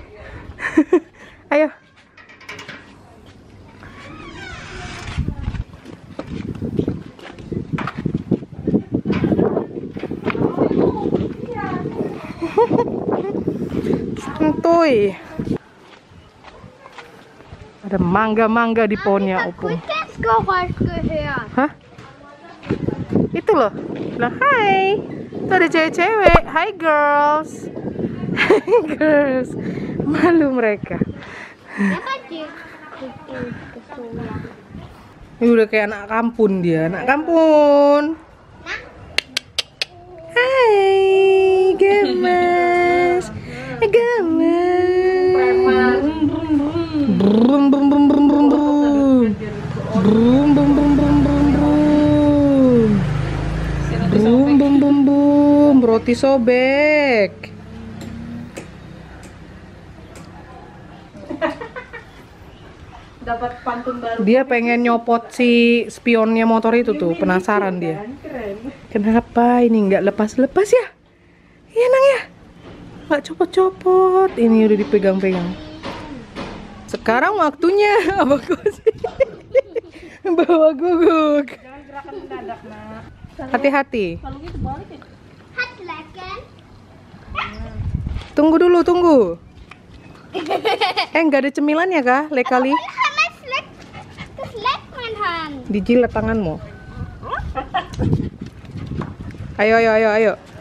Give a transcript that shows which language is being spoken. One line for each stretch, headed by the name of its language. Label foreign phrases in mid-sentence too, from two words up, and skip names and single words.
Indonesian: Ayo. Santuy. Ada mangga-mangga di pohonnya Opung.
German: Geräusch gehört.
Indonesian: Hah? Itu loh. Nah, hai. Itu ada cewek-cewek.
English: Hi girls. Hi girls.
Indonesian: Malu mereka. Siapa sih? Ini udah kayak anak kampung dia, anak kampung. Hai, gemes. Gemes. Brum brum brum brum brum brum. Brum brum brum brum brum brum. Brum brum brum brum. Roti sobek. Dapat pantun baru. Dia pengen nyopot si spionnya motor itu tuh, penasaran dia. Kenapa ini nggak lepas-lepas ya? Iya nang ya, nggak copot-copot. Ini udah dipegang-pegang. Sekarang waktunya apa sih? Bawa guguk. Jangan gerakan mendadak, Nak. Hati-hati. Kalau gitu balik ya.
German: Hat lecken.
Indonesian: Tunggu dulu, tunggu. Nggak ada cemilannya kah, lekali?
German: Das leckt mein Hand.
Indonesian: Dijilat tanganmu. Ayo, ayo, ayo, ayo.